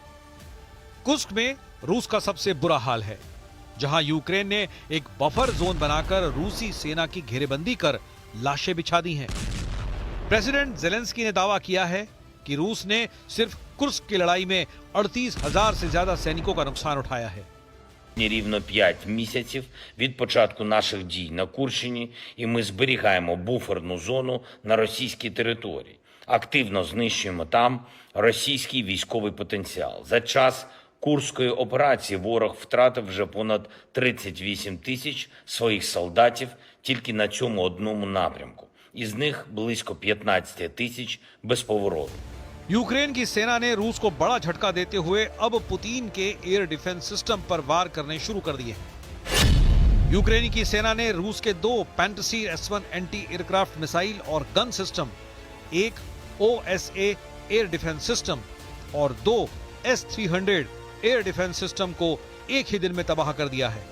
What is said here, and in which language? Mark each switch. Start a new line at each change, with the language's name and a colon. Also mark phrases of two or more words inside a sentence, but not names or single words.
Hindi: कुर्स्क में रूस का सबसे बुरा हाल है, जहां यूक्रेन ने एक
English: buffer zone
Hindi: बनाकर रूसी सेना की घेरेबंदी कर लाशें बिछा दी हैं। प्रेसिडेंट ज़ेलेंस्की ने दावा किया है कि रूस ने सिर्फ कुर्स्क की लड़ाई में 38,000 से ज्यादा सैनिकों का नुकसान उठाया है।
Ukrainian: Рівно 5 місяців від початку наших дій на Курщині, і ми зберігаємо буферну зону на російській території. Активно знищуємо там російський військовий потенціал. За час Курської операції ворог втратив вже понад 38 тисяч своїх солдатів тільки на цьому одному напрямку. Із них близько 15 тисяч безповоротно.
Hindi: यूक्रेन की सेना ने रूस को बड़ा झटका देते हुए अब पुतिन के
English: air defense system
Hindi: पर वार करने शुरू कर दिए हैं। यूक्रेनी की सेना ने रूस के 2 पैंटसीर S-1
English: anti aircraft missile
Hindi: और
English: gun system,
Hindi: एक OSA
English: air defense system
Hindi: और 2 S-300
English: air defense system
Hindi: को एक ही दिन में तबाह कर दिया है।